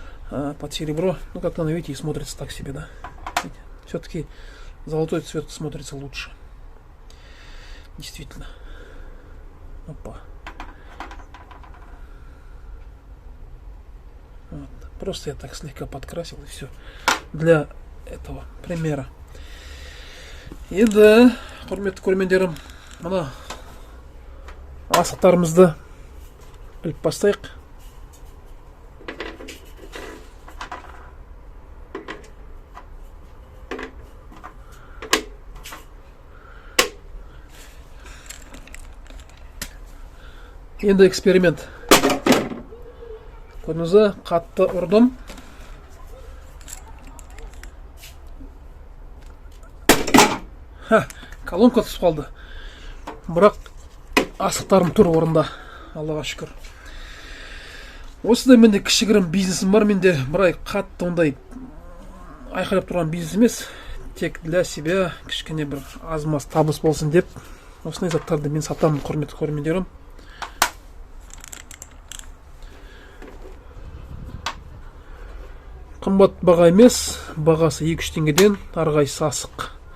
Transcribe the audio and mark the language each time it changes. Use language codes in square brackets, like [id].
[ru] Под серебро, как-то, видите, и смотрится так себе, да. Все-таки золотой цвет смотрится лучше. Действительно. Опа. Вот. Просто я так слегка подкрасил и все. Для этого примера. [kk] И да, құрметті көрермендерім, мына асықтарымызды іліп бастайық. Енді эксперимент. Көрдіңіз, қатты ұрдым. Колонка түсіп қалды. Бірақ асықтарым тұр орында. Аллаға шүкір. Осындай менде кішігірім бизнесім бар. Менде бірай қатты ондай айқайлап тұрған бизнес емес. Тек [ru] для себя [kk] кішкене бір аз-маз табыс болсын деп. Осындай заттарды мен сатамын, құрметті көрермендерім. Қымбат баға емес, бағасы 2-3 теңгеден, әрқайсысы асық.